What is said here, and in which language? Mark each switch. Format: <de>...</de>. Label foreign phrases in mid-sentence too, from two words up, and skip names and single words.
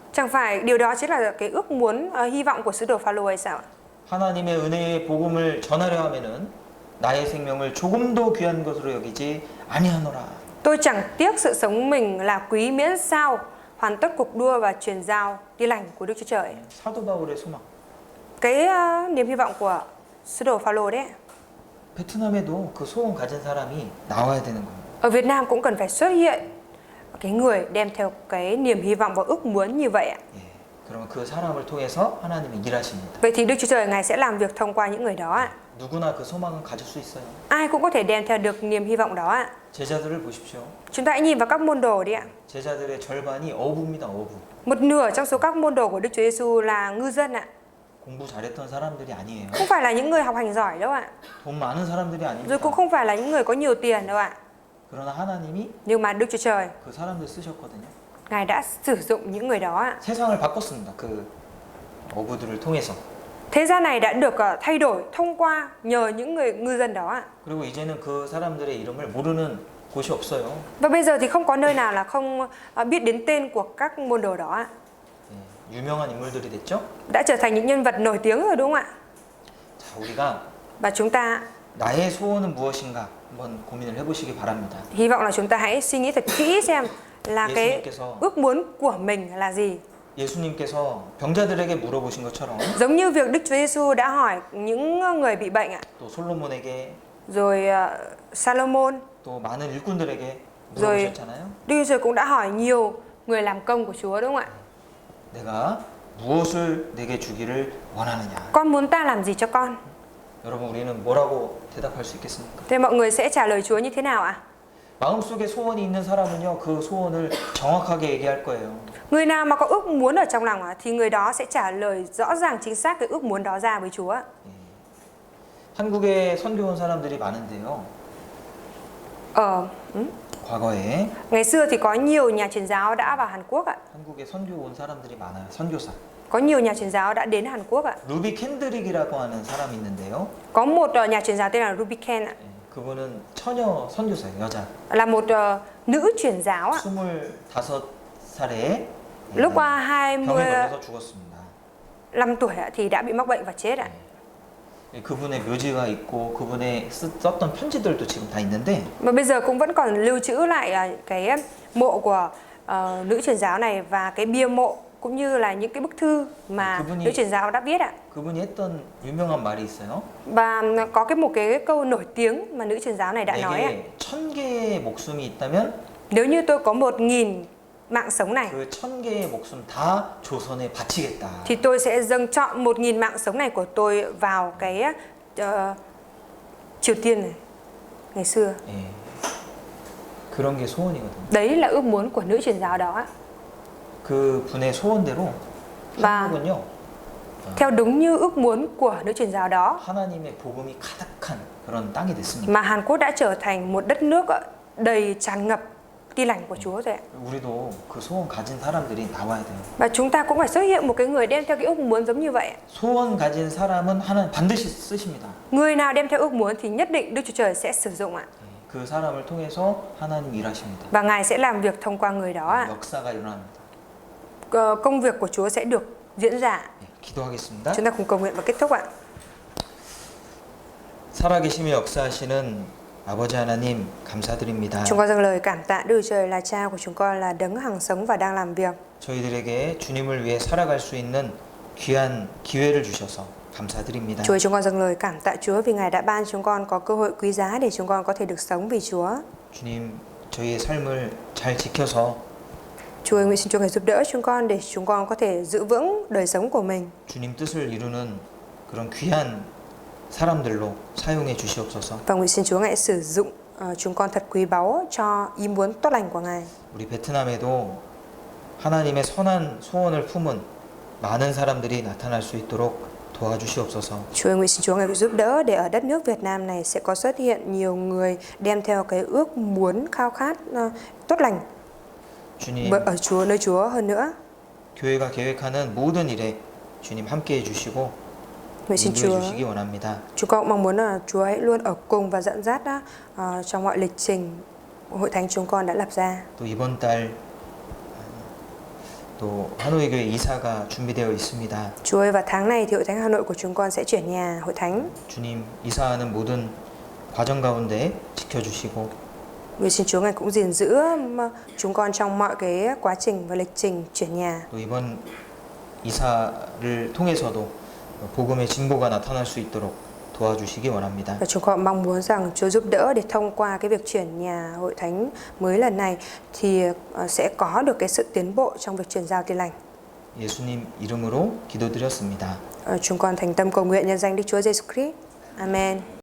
<vi>Chẳng phải điều đó chính là cái ước muốn, hy vọng của sứ đồ Phaolô hay sao ạ?</vi> <ko>하나님의 은혜의 복음을 전하려 하면은 나의 생명을 조금도 귀한 것으로 여기지 아니하노라.</ko> <vi>Tôi chẳng tiếc sự sống mình là quý miễn sao hoàn tất cuộc đua và truyền giao tin lành của Đức Chúa Trời.</vi> <ko>사도 바울의 소망.</ko> <vi>Cái niềm hy vọng của sứ đồ Phaolô đấy.</vi> <ko>베트남에도 그 소원 가진 사람이 나와야 되는 거예요.</ko> <vi>Ở Việt Nam cũng cần phải xuất hiện cái người đem theo cái niềm hy vọng và ước muốn như vậy ạ.</vi> <ko>예. 그러면 그 사람을 통해서 하나님이 일하십니다.</ko> <vi>Vậy thì Đức Chúa Trời Ngài sẽ làm việc thông qua những người đó ạ.</vi> <ko>누구나 그 소망은 가질 수 있어요.</ko> <vi>Ai cũng có thể đem theo được niềm hy vọng đó ạ.</vi> <ko>제자들을 보십시오.</ko> <vi>Chúng ta hãy nhìn vào các môn đồ đi ạ.</vi> <ko>제자들의 절반이 어부입니다. 어부.</ko> <vi>Một nửa trong số các môn đồ của Đức Chúa Giêsu là ngư dân ạ.</vi> <ko>공부 잘했던 사람들이 아니에요.</ko> <vi>Không phải là những người học hành giỏi đâu ạ.</vi> <ko>돈 많은 사람들이</ko> <vi>Rồi cũng</vi> <ko>아닙니다.</ko> <vi>không phải là những người có nhiều tiền đâu ạ.</vi> <ko>그러나 하나님이</ko> <vi>Nhưng mà Đức Chúa Trời,</vi> <ko>그 사람들 쓰셨거든요.</ko> <vi>Ngài đã sử dụng những người đó ạ.</vi> <ko>세상을 바꿨습니다. 그 어부들을 통해서.</ko> <vi>Thế gian này đã được thay đổi thông qua nhờ những người ngư dân đó ạ.</vi> <ko>그리고 이제는 그 사람들의 이름을 모르는 곳이 없어요.</ko> <vi>Và bây giờ thì không có nơi nào là không biết đến tên của các môn đồ đó ạ.</vi> <ko>예, 유명한 인물들이 됐죠.</ko> <vi>Đã trở thành những nhân vật nổi tiếng rồi đúng không ạ?</vi> <ko>자, 우리가</ko> <vi>Và chúng ta</vi> <ko>나의 소원은 무엇인가 한번 고민을 해보시기 바랍니다.</ko> <vi>hy vọng là chúng ta hãy suy nghĩ thật kỹ xem là cái</vi> <ko>예수님께서</ko> <vi>ước muốn của mình là gì.</vi> <ko>예수님께서 병자들에게 물어보신 것처럼</ko> <vi>Giống như việc Đức Chúa Giêsu đã hỏi những người bị bệnh ạ.</vi> <ko>또 솔로몬에게</ko> <vi>Rồi Salomon,</vi> <ko>또 많은 일꾼들에게</ko> <vi>rồi</vi> <ko>물어보셨잖아요.</ko> <vi>Đức Chúa Trời cũng đã hỏi nhiều người làm công của Chúa đúng không ạ?</vi> <ko>내가 무엇을 내게 주기를 원하느냐.</ko> <vi>Con muốn ta làm gì cho con?</vi> <ko>여러분 우리는 뭐라고 대답할 수 있겠습니까?</ko> <vi>Thế mọi người sẽ trả lời Chúa như thế nào ạ?</vi> <ko>마음속에 소원이 있는 사람은요. 그 소원을 정확하게 얘기할 거예요.</ko> <vi>Người nào mà có ước muốn ở trong lòng thì người đó sẽ trả lời rõ ràng chính xác cái ước muốn đó ra với Chúa.</vi> <ko>한국에 선교 온 사람들이 많은데요. 과거에</ko> <vi>Ngày xưa thì có nhiều nhà truyền giáo đã vào Hàn Quốc ạ.</vi> <ko>한국에 선교 온 사람들이 많아요. 선교사.</ko> <vi>Có nhiều nhà truyền giáo đã đến Hàn Quốc ạ.</vi> <ko>루비 캔드릭이라고 하는 사람이 있는데요.</ko> <vi>Có một nhà truyền giáo tên là Ruby Ken ạ.</vi> <ko>그분은 처녀 선교사예요. 여자.</ko> <vi>Là một nữ truyền giáo ạ.</vi> <ko>25살에</ko> <vi>Lúc</vi> <ko>병에</ko> <vi>25</vi> <ko>걸려서 죽었습니다.</ko> <vi>tuổi ạ, thì đã bị mắc bệnh và chết ạ.</vi> <ko>그분의 묘지가 있고 그분의 썼던 편지들도 지금 다 있는데</ko> <vi>Mà bây giờ cũng vẫn còn lưu trữ lại cái mộ của nữ truyền giáo này và cái bia mộ cũng như là những cái bức thư mà nữ truyền giáo đã viết ạ.</vi> <ko>그분이 했던 유명한 말이 있어요.</ko> <vi>Và có một cái câu nổi tiếng mà nữ truyền giáo này đã nói ạ.</vi> <ko>내게 1000개의 목숨이 있다면</ko> <vi>Nếu như tôi có 1000 mạng sống này</vi> <ko>그 1000개의 목숨 다 조선에 바치겠다.</ko> <vi>thì tôi sẽ dâng trọn 1000 mạng sống này của tôi vào cái Triều Tiên này ngày xưa.</vi> <ko>예. 그런 게 소원이거든요.</ko> <vi>Đấy là ước muốn của nữ truyền giáo đó.</vi> <ko>그 분의 소원대로</ko> <vi>Và</vi> <ko>한국은요.</ko> <vi>theo đúng như ước muốn của nữ truyền giáo đó</vi> <ko>하나님의 복음이 가득한 그런 땅이 됐습니다.</ko> <vi>mà Hàn Quốc đã trở thành một đất nước đầy tràn ngập tin lành của Chúa rồi ạ.</vi> <ko>우리도 그 소원 가진 사람들이 나와야 돼요.</ko> <vi>Và chúng ta cũng phải xuất hiện một cái người đem theo cái ước muốn giống như vậy.</vi> <ko>소원 가진 사람은 하나님 반드시 쓰십니다.</ko> <vi>Người nào đem theo ước muốn thì nhất định Đức Chúa Trời sẽ sử dụng ạ.</vi> <ko>그 사람을 통해서 하나님 일하십니다.</ko> <vi>Và Ngài sẽ làm việc thông qua người đó ạ.</vi> <ko>역사가 일어납니다.</ko> <vi>công việc của Chúa sẽ được diễn ra.</vi> <ko>예, 기도하겠습니다.</ko> <vi>Chúng ta cùng cầu nguyện và kết thúc ạ.</vi> <ko>살아계시며 역사하시는 아버지 하나님 감사드립니다.</ko> <vi>Chúng con dâng lời cảm tạ Đức Trời là Cha của chúng con, là đấng hằng sống và đang làm việc.</vi> <ko>저희들에게 주님을 위해 살아갈 수 있는 귀한 기회를 주셔서 감사드립니다.</ko> <vi>Chúa, chúng con dâng lời cảm tạ Chúa vì Ngài đã ban chúng con có cơ hội quý giá để chúng con có thể được sống vì Chúa.</vi> <ko>주님, 저희의 삶을 잘 지켜서</ko> <vi>Chúa ơi, nguyện xin Chúa Ngài giúp đỡ chúng con để chúng con có thể giữ vững đời sống của mình.</vi> <ko>주님 뜻을 이루는 그런 귀한 사람들로 사용해 주시옵소서.</ko> <vi>Và nguyện xin Chúa Ngài sử dụng chúng con thật quý báu cho ý muốn tốt lành của Ngài.</vi> <ko>우리 베트남에도 하나님의 선한 소원을 품은 많은 사람들이 나타날 수 있도록 도와주시옵소서.</ko> <vi>Chúa ơi, nguyện xin Chúa Ngài giúp đỡ để ở đất nước Việt Nam này sẽ có xuất hiện nhiều người đem theo cái ước muốn khao khát tốt lành</vi> <ko>주님,</ko> <vi>ở Chúa, nơi Chúa hơn nữa.</vi> <ko>교회가 계획하는 모든 일에 주님 함께해 주시고</ko> <vi>Nguyện xin</vi> <ko>인도해</ko> <vi>Chúa,</vi> <ko>주시기 원합니다.</ko> <vi>chúng con cũng mong muốn là Chúa hãy luôn ở cùng và dẫn dắt trong mọi lịch trình hội thánh chúng con đã lập ra.</vi> <ko>또 이번 달 또 하노이 교회 이사가 준비되어 있습니다.</ko> <vi>Chúa ơi, vào tháng này thì hội thánh Hà Nội của chúng con sẽ chuyển nhà hội thánh.</vi> <ko>주님, 이사하는 모든 과정 가운데 지켜주시고</ko> <vi>Nguyện xin Chúa Ngài cũng gìn giữ chúng con trong mọi cái quá trình và lịch trình chuyển nhà.</vi> <ko>또 이번 이사를 통해서도 복음의 진보가 나타날 수 있도록 도와주시기 원합니다.</ko> <vi>Và chúng con mong muốn rằng Chúa giúp đỡ để thông qua cái việc chuyển nhà hội thánh mới lần này thì sẽ có được cái sự tiến bộ trong việc truyền giao tin lành.</vi> <ko>예수님 이름으로 기도드렸습니다.</ko> <vi>Chúng con thành tâm cầu nguyện nhân danh Đức Chúa Giêsu Christ. Amen.</vi>